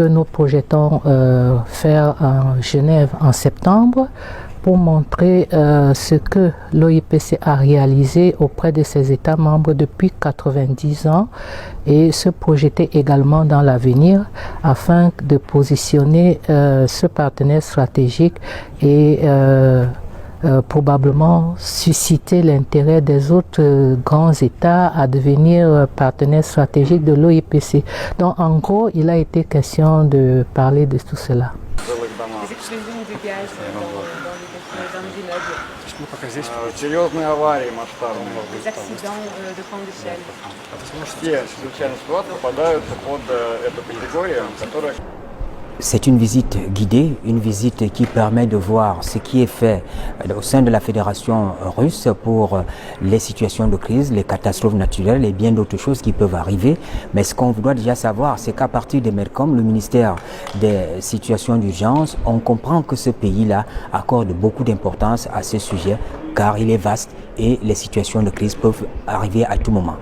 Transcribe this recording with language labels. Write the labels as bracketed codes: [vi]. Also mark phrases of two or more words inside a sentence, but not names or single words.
[fr] nous projetons faire en Genève en septembre pour montrer ce que l'OIPC a réalisé auprès de ses États membres depuis 90 ans et se projeter également dans l'avenir afin de positionner ce partenaire stratégique et probablement susciter l'intérêt des autres grands États à devenir partenaires stratégiques de l'OIPC. Donc en gros, il a été question de parler de tout cela. [ru] Серьезные аварии масштабные. Все чрезвычайные ситуации попадают под эту категорию, которая... [fr] C'est une visite guidée, une visite qui permet de voir ce qui est fait au sein de la Fédération russe pour les situations de crise, les catastrophes naturelles et bien d'autres choses qui peuvent arriver. Mais ce qu'on doit déjà savoir, c'est qu'à partir de MERCOM, le ministère des situations d'urgence, on comprend que ce pays-là accorde beaucoup d'importance à ce sujet car il est vaste et les situations de crise peuvent arriver à tout moment.